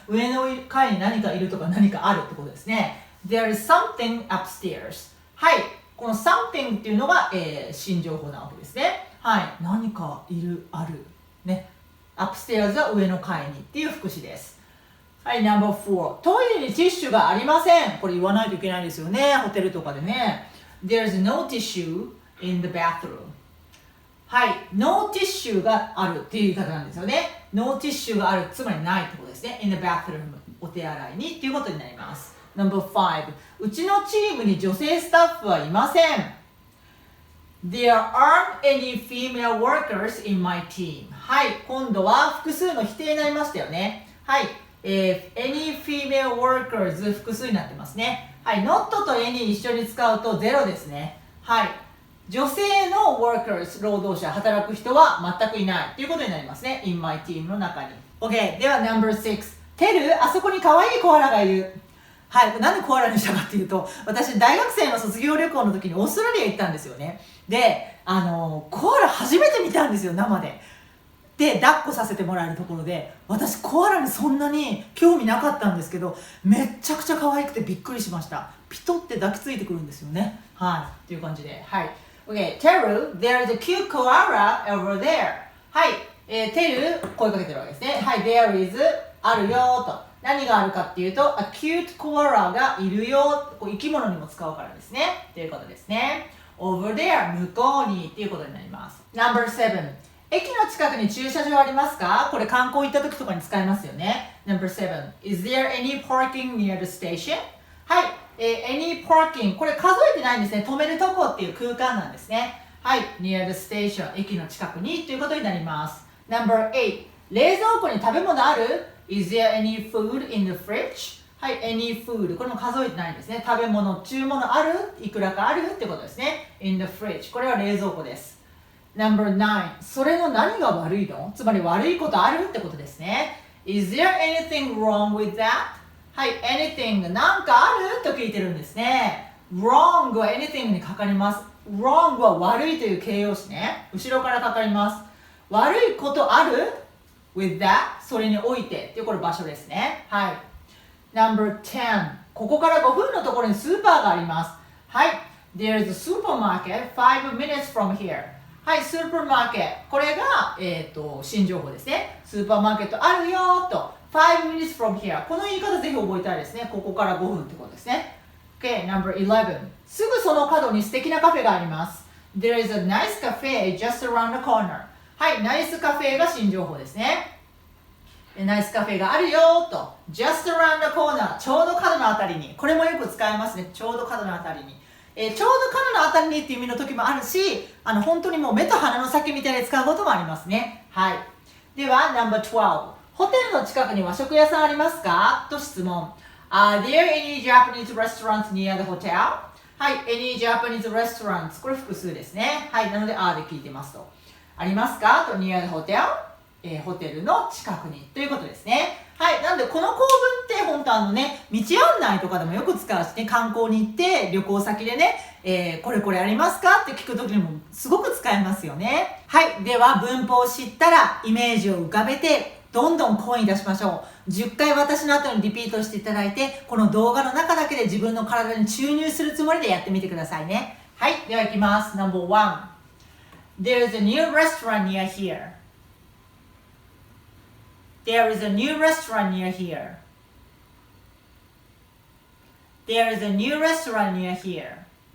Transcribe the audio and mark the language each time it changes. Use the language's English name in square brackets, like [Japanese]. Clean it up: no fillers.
[Japanese] 上の階に何かいるとか何かあるってことですね。 [English] There is something upstairs。 [Japanese] はい、この something っていうのが、新情報なわけですね。はい。何かいる、ある。ね。upstairs は上の階にっていう副詞です。はい、No.4 トイレにティッシュがありません。これ言わないといけないですよね。ホテルとかでね。 [English] There's no tissue in the bathroom. [Japanese] はい、No tissue があるっていう言い方なんですよね。 No tissue がある、つまりないってことですね。 [English] In the bathroom [Japanese] お手洗いにっていうことになります。 No.5 うちのチームに女性スタッフはいません。 [English] There aren't any female workers in my team. [Japanese] はい、今度は複数の否定になりましたよね。はい。 any female workers 複数になってますね。はい、not と any 一緒に使うと0ですね。はい。女性の workers 労働者、働く人は全くいないということになりますね。 [English] in my team [Japanese] の中に。 [English] OK。 [Japanese] では No.6 テル、あそこに可愛いコアラがいる。はい。なんでコアラにしたかっていうと、私大学生の卒業旅行の時にオーストラリア行ったんですよね。で、コアラ初めて見たんですよ、生で。で抱っこさせてもらえるところで、私コアラにそんなに興味なかったんですけど、めっちゃくちゃ可愛くてびっくりしました。ピトって抱きついてくるんですよね。はい、っていう感じで、はい。 [English] OK、Teru, there is a cute koala over there. [Japanese] はい、テル声かけてるわけですね。はい、there is あるよと。何があるかっていうと、a cute koala がいるよ。こう生き物にも使うからですね。っていうことですね。over there 向こうにっていうことになります。 No.7駅の近くに駐車場ありますか？これ観光行った時とかに使いますよね。 [English] No.7 Is there any parking near the station? [Japanese] はい、any parking これ数えてないんですね。止めるとこっていう空間なんですね。はい、 [English] near the station [Japanese] 駅の近くにということになります。 No.8 冷蔵庫に食べ物ある？ [English] Is there any food in the fridge? [Japanese] はい、any food これも数えてないんですね。食べ物、注文ある？いくらかあるってことですね。 [English] in the fridge [Japanese] これは冷蔵庫です。 No.9 それの何が悪いの？つまり悪いことあるってことですね。 [English] Is there anything wrong with that? [Japanese] はい、anything なんかある？と聞いてるんですね。 wrong は anything にかかります。wrong は悪いという形容詞ね。後ろからかかります。悪いことある？ [English] with that [Japanese] それにおいてっていうこれ場所ですね。はい。 No.10 ここから5分のところにスーパーがあります。はい。 [English] There's a supermarket 5 minutes from here。 [Japanese] はい、スーパーマーケット。これが、新情報ですね。スーパーマーケットあるよーと。 [English] 5 minutes from here。 [Japanese] この言い方ぜひ覚えたいですね。ここから5分ってことですね。 [English] OK、No.11。 [Japanese] すぐその角に素敵なカフェがあります。 [English] There is a nice cafe just around the corner。 [Japanese] はい、ナイスカフェが新情報ですね。ナイスカフェがあるよーと。 [English] just around the corner。 [Japanese] ちょうど角のあたりに。これもよく使いますね。ちょうど角のあたりに。ちょうど角のあたりにっていう意味の時もあるし、本当にもう目と鼻の先みたいに使うこともありますね。はい。では、No.12 ホテルの近くに和食屋さんありますか？と質問。 [English] Are there any Japanese restaurants near the hotel? [Japanese] はい、any Japanese restaurants これ複数ですね。はい、なので are で聞いてますと。ありますか？と [English] near the hotel、 [Japanese] ホテルの近くにということですね。はい。なんで、この構文って本当道案内とかでもよく使うしね、観光に行って旅行先でね、これこれありますかって聞くときにもすごく使えますよね。はい。では、文法を知ったらイメージを浮かべて、どんどん声に出しましょう。 10回私の後にリピートしていただいて、この動画の中だけで自分の体に注入するつもりでやってみてくださいね。はい。では行きます。 [English] No.1 There's a new restaurant near here. There is a new restaurant near here. There is a new restaurant near here.